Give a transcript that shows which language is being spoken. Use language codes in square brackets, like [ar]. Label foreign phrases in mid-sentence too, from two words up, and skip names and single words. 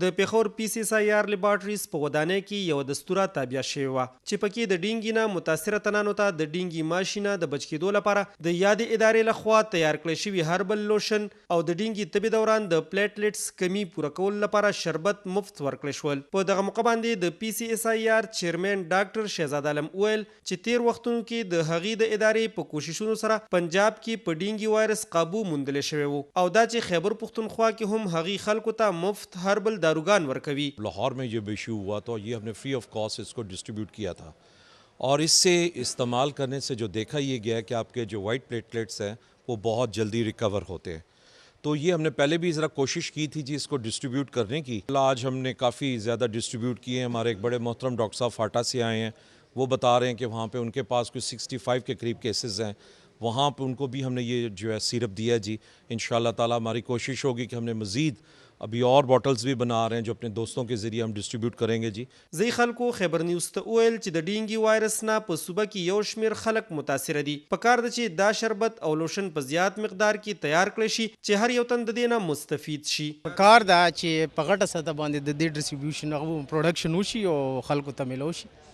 [ps] د پیښور PCSIR لیبارټریز په ودانۍ کې یو دستوره تابع شوې وه چې پکې د ډینګي نه متاثره تنانو ته د ډینګي ماشینه د بچ کېدو لپاره د یادې ادارې لخوا تیار کړی شوي هربل لوشن او د ډینګي طبي دوران د پلیټلیټس کمی پوره کولو لپاره شربت مفت ورکړل شول. په دغه موقع باندې د PCSIR چیرمن ډاکټر شهزاد عالم ویل چې تیر وختونو کې د هغې د ادارې په کوششونو سره پنجاب کې په ډینګي وایرس قابو موندل شوی وو او دا چې خیبر پختونخوا کې هم هغې خلکو ته مفت هربل داروګان ورکوي. [ur] لاہور میں جب ایشو ہوا تو یہ ہم نے [en] free of cost [ur] اس کو ڈسٹریبیوٹ کیا تھا اور اس سے استعمال کرنے سے جو دیکھا یہ گیا کہ آپ کے جو [en] white platelets [ur] ہیں وہ بہت جلدی ریکور ہوتے ہیں. تو یہ ہم نے پہلے بھی ذرا کوشش کی تھی جی اس کو ڈسٹریبیوٹ کرنے کی. آج ہم نے کافی زیادہ ڈسٹریبیوٹ کیے ہیں۔ ہمارے ایک بڑے محترم ڈاکٹر صاحب فاٹا سے آئے ہیں، وہ بتا رہے ہیں کہ وہاں پہ ان کے پاس کچھ 65 کے قریب کیسز ہیں. وہاں پہ ان کو بھی ہم نے یہ جو ہے سیرپ دیا ہے جی. [ar] إن شاء الله تعالى [ur] ہماری کوشش ہوگی کہ ہم نے مزید ابھی اور بوتلز بھی بنا رہے ہیں جو اپنے دوستوں کے ذریعے ہم ڈسٹریبیوٹ کریں گے جی. [ps] زی خلکو خبر نیوز ته ویل چې د ډینګي وایرس نه په صوبه کې یو شمیر خلک متاثر دي. په کار ده چې دا شربت او لوشن په زیات مقدار کې تیار کړی شي چې هر یو تن د دې نه مستفید شي. کار دا چې په غټه سطح باندې د دې ډیسټریبیوشن او پروډکشن وشي او خلکو ته ملو شي.